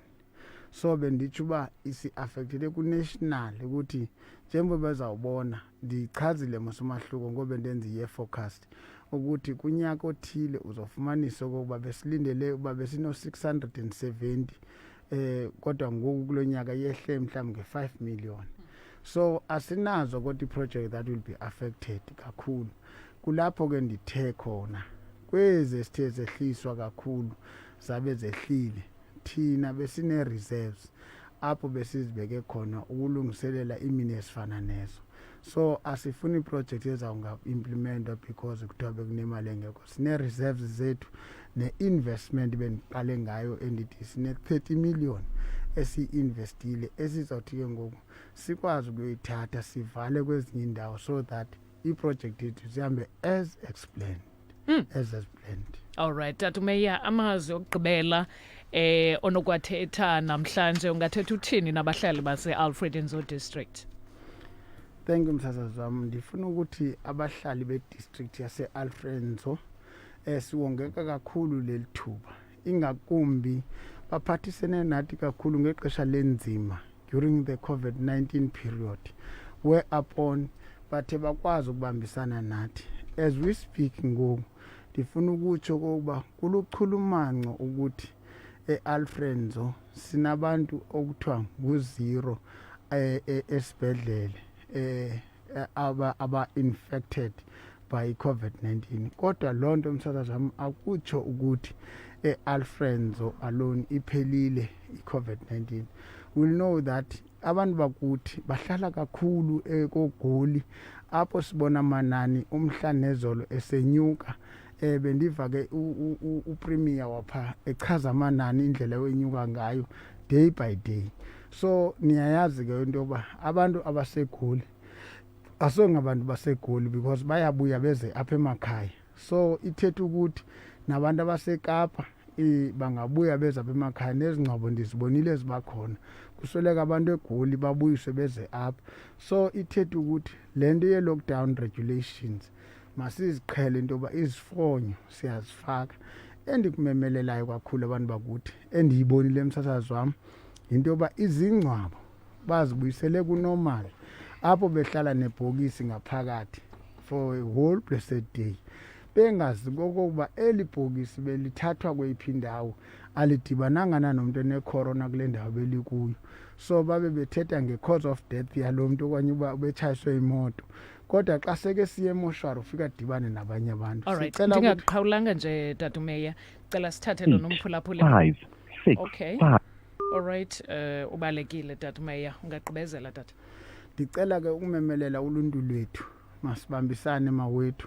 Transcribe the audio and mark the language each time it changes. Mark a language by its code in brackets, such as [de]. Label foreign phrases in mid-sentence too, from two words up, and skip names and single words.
[xh] So benditsho uba isi-affectele ku-national ukuthi njengoba bezawubona ndichazile mosomahluko ngoba ndenza i- [en] year forecast [xh] ukuthi kunyaka othile uzofumanisa okokuba besilindele uba besino-670 kodwa ngoku kulo nyaka yehle mhlawumbi nge-5 million. [en] So [xh] asinazo kodwa [en] i-project that will be affected kakhulu. [xh] Kulapho ke ndithe khona kwezi sithe zehliswa kakhulu zabe zehlile, thina besine-reserves apho besizibeke khona ukulungiselela imini esifana nezo. so asifuni project ezawunga-implementwa because kuthiwa bekunemali engekho. Sine-reserves zethu ne-investment bendiqale ngayo endithi sine-30 million esiyi-investile esizawuthi ke ngoku sikwazi ukuyoyithatha sivale kwezinye indawo [en] so that [xh] i-project yethu zihambe [en] as explained. All right, [xh] Tata Meya, amazwi okugqibela onokwathetha namhlanje ungathetha uthini nabahlali base-Alfred Nzo District? [en] Thank you [xh] msasazi wami. Ndifuna ukuthi abahlali be-district yase-Alfred Nzo siwongeka kakhulu leli thuba, ingakumbi baphathisene nathi kakhulu ngexesha lenzima [en] during the COVID-19 period, [xh] whereupon bathe bakwazi ukubambisana nathi. [en] As we speak [xh] ngoku, ndifuna ukutsho ukuba kuluchulumanco ukuthi e-Alfred Nzo sinabantu okuthiwa nguzero esibhedlele aba- [en] infected by COVID-19. [xh] Kodwa loo nto msasazi wami akutsho ukuthi e-Alfred Nzo alone iphelile i-COVID-19. [en] We'll know that [xh] abantu bakuthi bahlala kakhulu koGoli apho sibona amanani umhla nezolo esenyuka. Bendiva ke upremier wapha echaza amanani indlela wenyuka ngayo [en] day by day. [xh] So niyayazi ke into yoba abantu abaseGoli asongabantu baseGoli because bayabuya beze apha emakhaya. So ithetha ukuthi nabantu abaseKapa bangabuya beza apha emakhaya, nezingcwabo ndizibonile zibakhona. Kusweleka abantu eGoli babuyiswe beze apha. So ithetha ukuthi lento ye- [en] lockdown regulations [xh] masiziqhele into yoba izifonyo siyazifaka. Endikumemelelayo kakhulu abantu bakuthi endiyibonile emsasazi wami into yoba izingcwabo bazibuyisele kunormal apho behlala nebhokisi ngaphakathi [en] for a whole blessed day, [xh] bengazi kokuba eli bhokisi belithathwa kweyiphi indawo, alidibananga nanomntu enecorona kule ndawo belikuyo. So babe bethetha nge- [en] cause of death [xh] yalo mntu okanye uba betshayiswe imoto, kodwa xa seke siye emoshwari ufika adibane nabanye abantu. Alright, ndingaqhawulanga nje Tata Meya, cela sithathe lo nomphulaphuli. 5 6 [en] Okay. 5 [xh] Alright, ubalekile Tata Meya, ungaqhubezela tata. Ndicela ke ukumemelela uluntu lwethu, masibambisane mawethu.